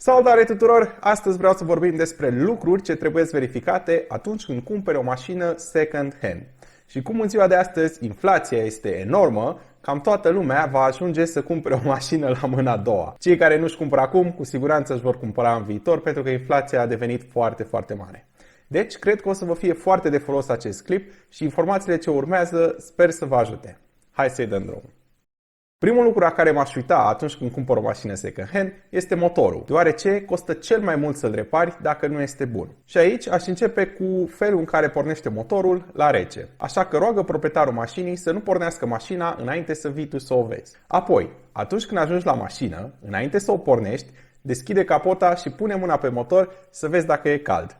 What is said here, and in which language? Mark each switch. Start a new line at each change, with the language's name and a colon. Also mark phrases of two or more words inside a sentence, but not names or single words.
Romanian: Salutare tuturor! Astăzi vreau să vorbim despre lucruri ce trebuie verificate atunci când cumperi o mașină
English: second hand.
Romanian: Și cum în ziua de astăzi inflația este enormă, cam toată lumea va ajunge să cumpere o mașină la mâna a doua. Cei care nu-și cumpără acum, cu siguranță își vor cumpăra în viitor, pentru că inflația a devenit foarte, foarte mare. Deci, cred că o să vă fie foarte de folos acest clip și informațiile ce urmează sper să vă ajute. Hai să-i dăm drumul! Primul lucru la care m-aș uita atunci când cumpăr o mașină
English: second hand
Romanian: este motorul, deoarece costă cel mai mult să-l repari dacă nu este bun. Și aici aș începe cu felul în care pornește motorul la rece. Așa că roagă proprietarul mașinii să nu pornească mașina înainte să vii tu să o vezi. Apoi, atunci când ajungi la mașină, înainte să o pornești, deschide capota și pune mâna pe motor să vezi dacă e cald.